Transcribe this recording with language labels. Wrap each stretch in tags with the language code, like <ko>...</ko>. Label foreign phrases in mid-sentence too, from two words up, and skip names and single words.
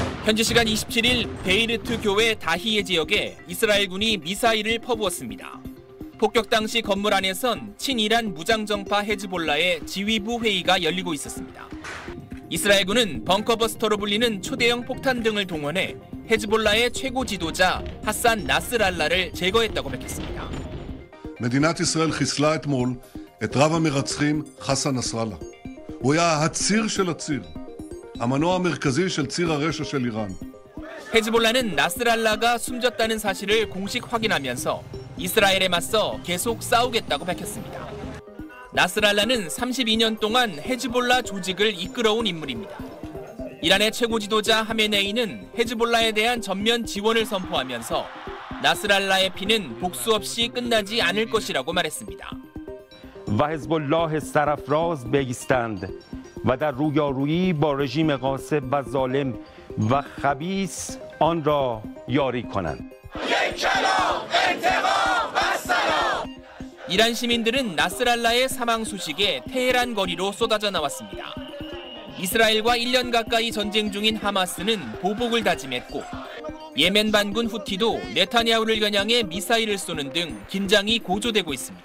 <ko>현지 시간 27일 베이루트 교외 다히예 지역에 이스라엘군이 미사일을 퍼부었습니다. 폭격 당시 건물 안에선 친이란 무장정파 헤즈볼라의 지휘부 회의가 열리고 있었습니다. 이스라엘군은 벙커버스터로 불리는 초대형 폭탄 등을 동원해 헤즈볼라의 최고 지도자 하산 나스랄라를 제거했다고 밝혔습니다.</ko> <he>מדינת ישראל חיסלה אתמול את רב המרצחים חסן נסראללה. הוא היה הציר של הציר, המנוע המרכזי של ציר הרשע של איראן.</he> <ko>헤즈볼라는 나스랄라가 숨졌다는 사실을 공식 확인하면서 이스라엘에 맞서 계속 싸우겠다고 밝혔습니다. 나스랄라는 32년 동안 헤즈볼라 조직을 이끌어온 인물입니다. 이란의 최고 지도자 하메네이는 헤즈볼라에 대한 전면 지원을 선포하면서 나스랄라의 피는 복수 없이 끝나지 않을 것이라고 말했습니다.</ko> <fa>و حزب الله سرافراز بایستند و در رویارویی با رژیم غاصب و ظالم و خبیث آن را یاری کنند.</fa> <ko>이란 시민들은 나스랄라의 사망 소식에 테헤란 거리로 쏟아져 나왔습니다. 이스라엘과 1년 가까이 전쟁 중인 하마스는 보복을 다짐했고 예멘 반군 후티도 네타냐후를 겨냥해 미사일을 쏘는 등 긴장이 고조되고 있습니다.</ko>